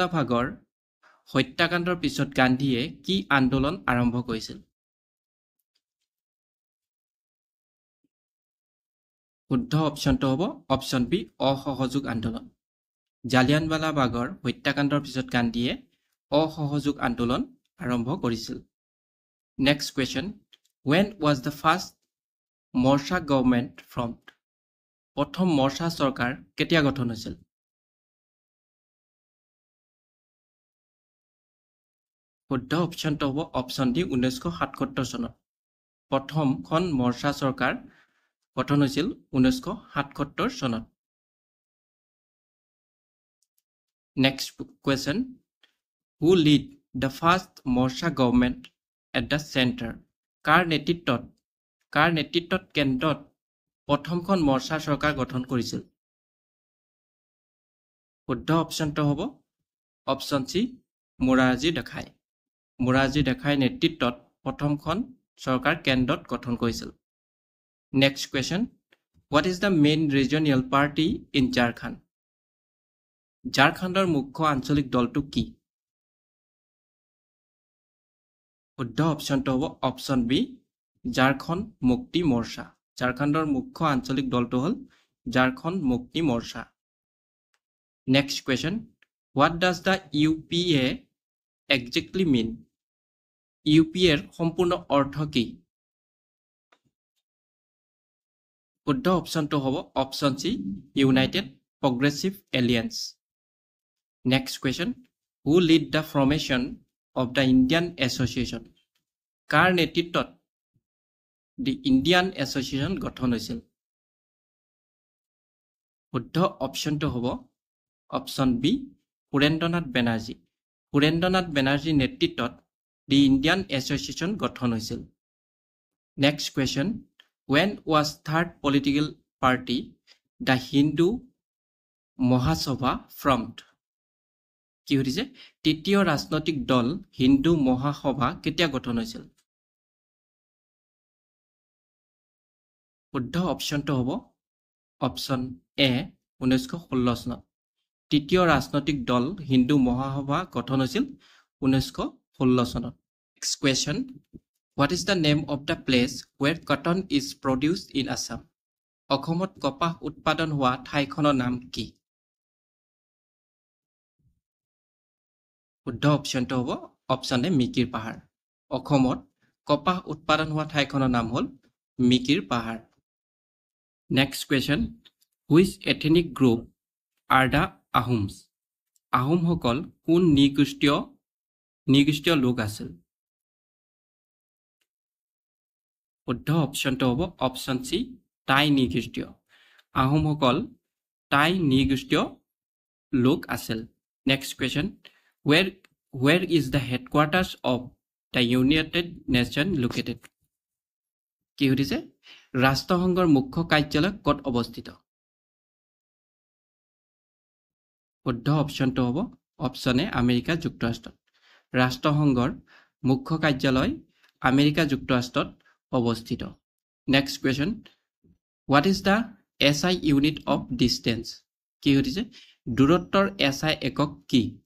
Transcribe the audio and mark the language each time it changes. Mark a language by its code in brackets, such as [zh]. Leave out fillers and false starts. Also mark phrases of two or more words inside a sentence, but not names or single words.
[as] বাগৰ হত্যাকাণ্ডৰ পিছত গান্ধীয়ে কি আন্দোলন আৰম্ভ কৰিছিল শুদ্ধ অপশ্যনটো হ'ব [en] option B [as] অসহযোগ আন্দোলন জালিয়ানৱালা বাগৰ হত্যাকাণ্ডৰ পিছত গান্ধীয়ে অসহযোগ আন্দোলন আৰম্ভ কৰিছিল [en] next question when was the first [as] মৰ্চা [en] government formed [as] প্ৰথম মৰ্চা চৰকাৰ কেতিয়া গঠন হৈছিল শুদ্ধ অপশ্যনটো হ'ব [en] option D [as] 1977 চনত প্ৰথমখন মৰ্চা চৰকাৰ গঠন হৈছিল 1977 চনত [en] next question who lead the first [as] মৰ্চা [en] government at the center [as] কাৰ নেতৃত্বত কেন্দ্ৰত প্ৰথমখন মৰ্চা চৰকাৰ গঠন কৰিছিল শুদ্ধ অপশ্যনটো হ'ব [en] option C [as] মোৰাৰজী দেখাই নেতৃত্বত প্ৰথমখন চৰকাৰ কেন্দ্ৰত গঠন কৰিছিল [en] next question what is the main regional party in [as] ঝাৰখণ্ড ঝাৰখণ্ডৰ মুখ্য আঞ্চলিক দলটো কি শুদ্ধ অপশ্যনটো হ'ব [en] option B [as] ঝাৰখণ্ড মুক্তি মৰ্চা ঝাৰখণ্ডৰ মুখ্য আঞ্চলিক দলটো হ'ল ঝাৰখণ্ড মুক্তি মৰ্চা [en] next question what does the UPA exactly mean [as] UPA ৰ সম্পূৰ্ণ অৰ্থ কি শুদ্ধ অপশ্যনটো হ'ব [en] option C United Progressive Alliance next question who lead the formation of the Indian Association [as] কাৰ নেতৃত্বত [en] the Indian Association [as] গঠন হৈছিল শুদ্ধ অপশ্যনটো হ'ব [en] option B [as] সুৰেন্দ্ৰনাথ বেনাৰ্জী নেতৃত্বত [en] the Indian Association [as] গঠন হৈছিল [en] next question when was third political party the Hindu Mahasabha formed [as] কি হৈছে তৃতীয় ৰাজনৈতিক দল হিন্দু মহাসভা কেতিয়া গঠন হৈছিল শুদ্ধ অপশ্যনটো হ'ব [en] option A [as] 1916 চনত তৃতীয় ৰাজনৈতিক দল হিন্দু মহাসভা গঠন হৈছিল 1916 চনত [en] next question what is the name of the place where cotton is produced in Assam [as] অসমত কপাহ উৎপাদন হোৱা ঠাইখনৰ নাম কি শুদ্ধ অপশ্যনটো হ'ব [en] option A [as] মিকিৰ পাহাৰ অসমত কপাহ উৎপাদন হোৱা ঠাইখনৰ নাম হ'ল মিকিৰ পাহাৰ [en] next question which ethnic group are the Ahoms [as] আহোমসকল কোন নৃগোষ্ঠীয় লোক আছিল শুদ্ধ অপশ্যনটো হ'ব [en] option C [as] টাই নৃগোষ্ঠীয় আহোমসকল টাই নৃগোষ্ঠীয় লোক আছিল [en] next question where is the headquarters of the United Nations located [as] কি হৈছে ৰাষ্ট্ৰসংঘৰ মুখ্য কাৰ্যালয় ক'ত অৱস্থিত শুদ্ধ অপশ্যনটো হ'ব [en] option A [as] আমেৰিকা যুক্তৰাষ্ট্ৰত ৰাষ্ট্ৰসংঘৰ মুখ্য কাৰ্যালয় আমেৰিকা যুক্তৰাষ্ট্ৰত অৱস্থিত [en] next question what is the SI unit of distance [as] কি হৈছে দূৰত্বৰ SI একক কি